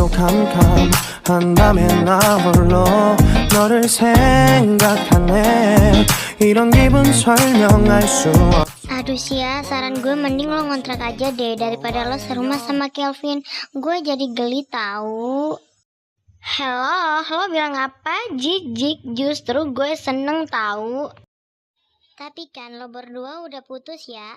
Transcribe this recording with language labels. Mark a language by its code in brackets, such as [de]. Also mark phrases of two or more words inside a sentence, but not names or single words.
[ko] 캄캄한 나 홀로 너를 생각하네. 이런 기분 설명할 수 없어. [id] Aduh Sia, saran gue mending lo ngontrak aja deh daripada lo serumah sama Kelvin. Gue jadi geli tahu. Halo, lo bilang apa? Jik, justru gue seneng tahu. Tapi kan lo berdua udah putus ya?